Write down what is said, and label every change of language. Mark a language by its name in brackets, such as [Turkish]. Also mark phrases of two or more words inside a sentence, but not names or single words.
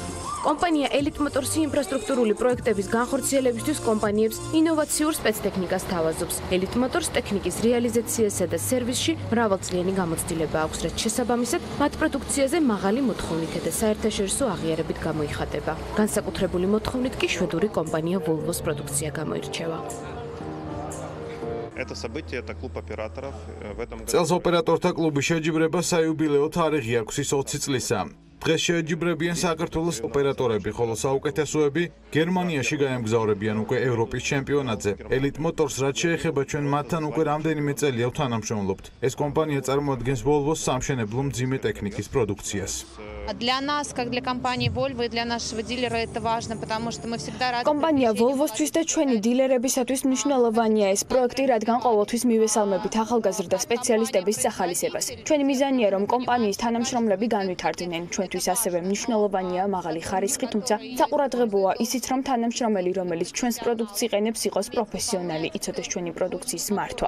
[Georgian] კომპანია ელიტ მოტორსი ინფრასტრუქტურული პროექტების განხორციელებისთვის კომპანიებს ინოვაციურ სპეცტექნიკას თავაზობს. ელიტ მოტორს ტექნიკის რეალიზაციასა და სერვისში მრავალწლიანი გამოცდილება აქვს, რაც შესაბამისად მათ პროდუქციაზე მაღალი მოთხოვნითა და საერთაშორისო აღიარებით გამოიხატება. განსაკუთრებული მოთხოვნით კი შვედური კომპანია Volvo-ს პროდუქცია გამოირჩევა. [Russian] Это событие, это клуб операторов. В этом году [Georgian] წელს ოპერატორთა კლუბი შეჯიბრება საიუბილეო თარიღი აქვს, ის 20 წლისა. დღეს შეჯიბრებიან საქართველოს ოპერატორები, ხოლო საუკეთესოები გერმანიაში გაემგზავრებიან უკვე ევროპის ჩემპიონატზე. ელიტ მოტორს რაც შეეხება ჩვენ მათთან უკვე რამდენიმე წელია ვთანამშრომლობთ. ეს კომპანია წარმოადგენს Volvo-ს სამშენებლო მძიმე ტექნიკის პროდუქციას. [Russian] Для нас, как для компании Volvo и для нашего дилера это важно, потому что мы всегда рады. [Georgian] Компания Volvo-თვის და ჩვენი დილერებისათვის მნიშვნელოვანია ეს პროექტი, რადგან ყოველთვის მივესალმებით ახალგაზრდა სპეციალისტების სახალისებას. ჩვენი მიზანია, რომ კომპანიის თანამშრომლები განვითარდნენ. ჩვენთვის ასევე მნიშვნელოვანია მაღალი ხარისხი, თუმცა საყურადღებოა ისიც, რომ თანამშრომელი, რომელიც ჩვენს პროდუქტს იყენებს, იყოს პროფესიონალი, იცოდეს ჩვენი პროდუქციის მართვა.